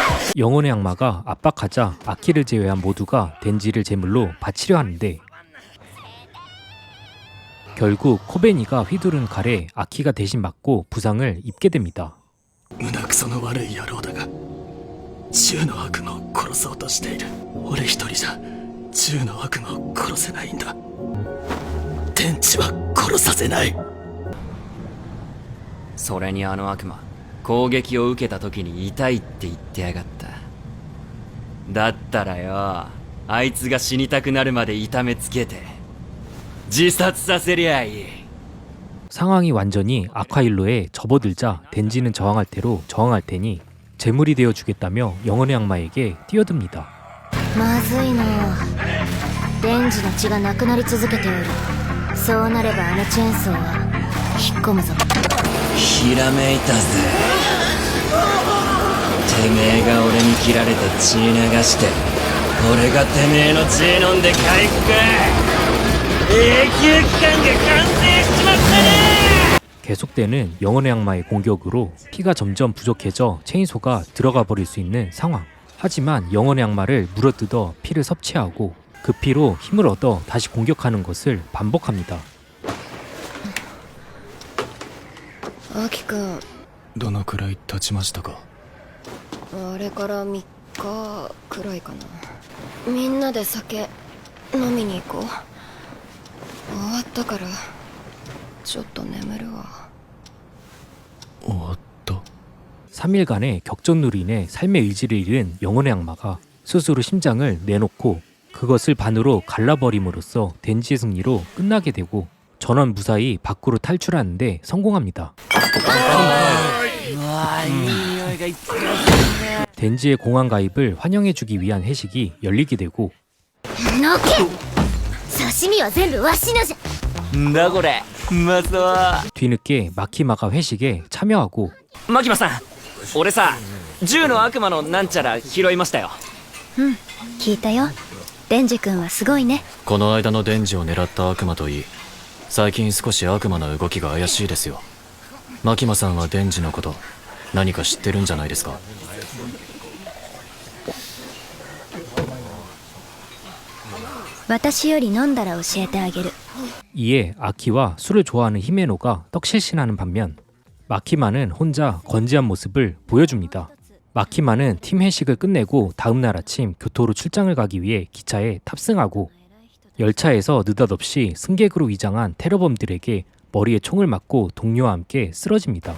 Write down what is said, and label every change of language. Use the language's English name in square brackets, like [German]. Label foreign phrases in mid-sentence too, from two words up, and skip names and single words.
[Korean] 영혼의 악마가 압박하자 아키를 제외한 모두가 덴지를 제물로 바치려 하는데 결국 코베니가 휘두른 칼에 아키가 대신 맞고 부상을 입게 됩니다. [Japanese] 胸くその悪い野郎だが10の悪魔を殺そうとしている。俺一人じゃ10の悪魔を殺せないんだ。天地は殺させない。それにあの悪魔、攻撃を受けた時に痛いって言ってやがった。だったらよ、あいつが死にたくなるまで痛めつけて自殺させりゃいい。 [Korean] 상황이 완전히 아카일로에 접어들자 덴지는 저항할 대로 저항할 테니 제물이 되어 주겠다며 영혼의 악마에게 뛰어듭니다. [Japanese] まずいのデンジの血がなくなり続けておる。そうなればあのチェーンソーは引っ込むぞ。ひらめいたぜ。てめえが俺に切られて血流して俺がてめえの血飲んで回復。永久期間が完成しちまったね。 [Korean] 계속되는 영혼의 악마의 공격으로 피가 점점 부족해져 체인소가 들어가 버릴 수 있는 상황. 하지만 영혼의 악마를 물어뜯어 피를 섭취하고 그 피로 힘을 얻어 다시 공격하는 것을 반복합니다. [Japanese] アキ君、どのくらい経ちましたか？あれから3日くらいかな。みんなで酒飲みに行こう。終わったからちょっと眠るわ。終わった。 [Korean] 3일간의 격전으로 인해 삶의 의지를 잃은 영혼의 악마가 스스로 심장을 내놓고 그것을 반으로 갈라버림으로써 덴지의 승리로 끝나게 되고 전원 무사히 밖으로 탈출하는데 성공합니다. 덴지의 공항 가입을 환영해주기 위한 회식이 열리게 되고 [Japanese] のけ刺身は全部わしのじゃ。んだこれ、うまそう。 [Korean] 뒤늦게 마키마가 회식에 참여하고 [Japanese] マキマさん、俺さ、10の悪魔のなんちゃら拾いましたよ。聞いたよ。デンジ君はすごいね。この間のデンジを狙った悪魔といい、最近少し悪魔の動きが怪しいですよ。マキマさんはデンジのこと何か知ってるんじゃないですか？私より飲んだら教えてあげる。 [Korean] 이에 아키와 술을 좋아하는 히메노가 떡실신하는 반면 마키마는 혼자 건재한 모습을 보여줍니다. 마키마는 팀 회식을 끝내고 다음날 아침 교토로 출장을 가기 위해 기차에 탑승하고 열차에서 느닷없이 승객으로 위장한 테러범들에게 머리에 총을 맞고 동료와 함께 쓰러집니다.